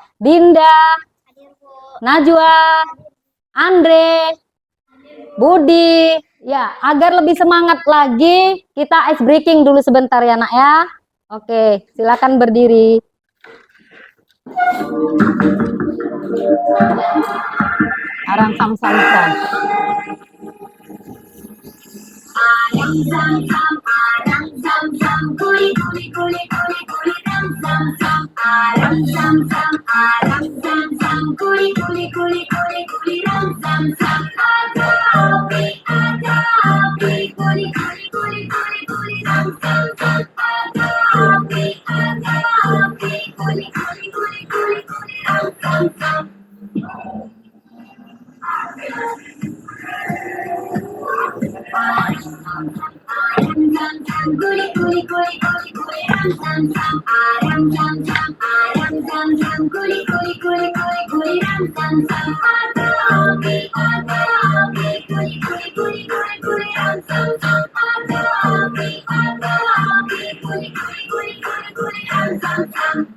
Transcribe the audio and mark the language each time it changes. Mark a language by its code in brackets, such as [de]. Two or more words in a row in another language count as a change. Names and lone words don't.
[id] Dinda, Najwa, Andre, Budi. Ya, agar lebih semangat lagi, kita [en] ice breaking [id] dulu sebentar ya, nak ya. Oke, silakan berdiri. Arang sam sam sam. Arang sam sam, arang sam sam, kuli kuli kuli kuli kuli ram sam sam. Arang sam sam, arang sam sam, kuli kuli kuli kuli kuli ram sam sam. Ada api, kuli kuli kuli kuli kuli ram sam sam. Ada api, kuli kuli kuli kuli kuli ram sam sam. Kuli kuli kuli kuli kuli ram sam sam. Aram sam sam, aram sam sam, kuli kuli kuli kuli kuli ram sam sam. Ada api, kuli kuli kuli kuli kuli ram sam sam. Ada api, kuli kuli kuli kuli kuli ram sam sam.